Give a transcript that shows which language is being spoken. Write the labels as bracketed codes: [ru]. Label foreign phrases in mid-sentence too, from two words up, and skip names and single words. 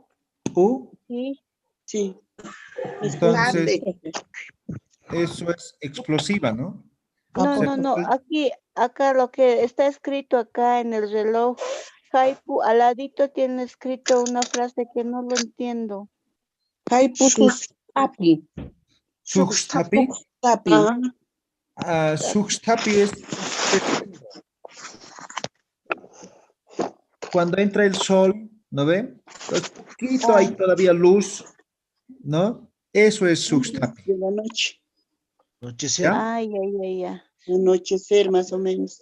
[es] Sí. Sí. Entonces, eso es explosiva, ¿no? No. Acá lo que está escrito acá en el reloj, Haipu, al ladito tiene escrito una frase que no lo entiendo. [ay] Haipu Suxtapi. [es] Suxtapi. Suxtapi es cuando entra el sol ¿No ve? Entonces, poquito hay todavía luz, ¿no? Eso es substapi. De la noche. Anochecer. ¿Ya? Ay, ay, ay, ay. Anochecer, más o menos.